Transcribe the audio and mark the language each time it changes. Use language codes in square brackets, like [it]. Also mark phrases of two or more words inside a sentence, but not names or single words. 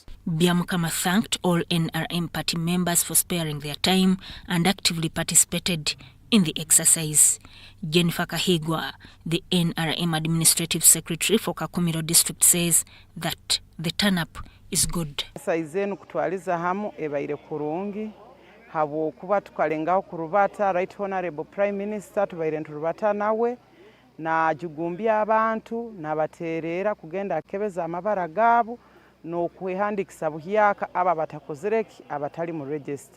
[en] Byamukama thanked all NRM party members for sparing their time and actively participated in the exercise. Jennifer Kahigwa, the NRM Administrative Secretary for Kakumiro District, says that the turn-up is good. [nyo] Exercise kutwaliza hamu ebaire kurungi habo kuba tukalengaho kurubata [en] Right Honorable Prime Minister [nyo] tubaire nturubata nawe na jugumbya abantu nabaterera kugenda akebeza amabara gaabo n'okwehandikisa buhyaka aba batakozereki abatali mu register.